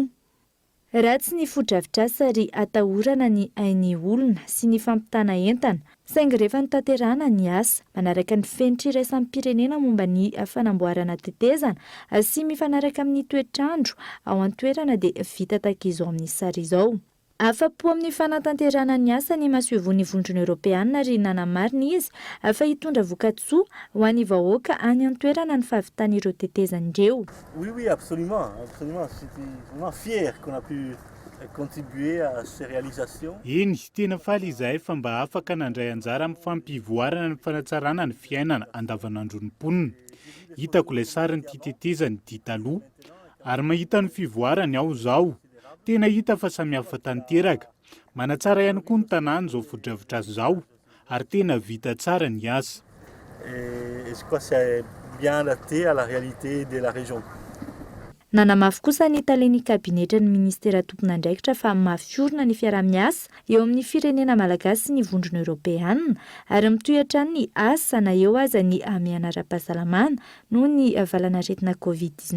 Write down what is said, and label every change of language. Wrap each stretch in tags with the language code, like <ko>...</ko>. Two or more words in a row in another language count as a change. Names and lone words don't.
<mg>Ratsy ny fodrafitrasa ary atahorana ny ain'ny olona sy ny fampitana entana, saingy rehefa nitanterahana ny asa manaraka ny fenitra iraisan'ny pirenena momba ny fanamboarana tetezana sy mifanaraka amin'ny toetrandro ao an-toerana dia vita tahaka izao amin'ny sary izao. Afa-po amin'ny fanatanterahana ny asa ny mahasoavon'ny vondrona Europeana ary nanamarina izy fa hitondra vokatsoa ho an'ny vahoaka any an-toerana ny fahavitana ireo tetezana ireo.</mg> <fr>Oui, absolument. Je suis vraiment fier qu'on a pu contribuer à ces réalisations.</fr> <mg>Eny, tena faly izahay fa mba afaka nandray anjara amin'ny fampivoarana ny fanatsarana ny fiainana andavanandro ny mponina. Hitako ilay sarin'ity tetezana dia taloha ary mahita ny fivoarany aho zao. Tena hita fa samihafa tanteraka. Manatsara ihany koa ny tanàna zao fodrafitrasa zao ary tena vita tsara ny asa.</mg> <fr>Et je crois que c'est bien adapté à la réalité de la région.</fr> <mg>Nanamafy kosa ny talen'ny kabinetra ny ministera tompon'andraikitra fa mafiorina ny fiara-miasa eo amin'ny firenena malagasy ny vondrona Europeana ary mitohatra ny asa na eo aza ny amiana ara-pahasalamana noho ny valanaretina Covid-19.</mg>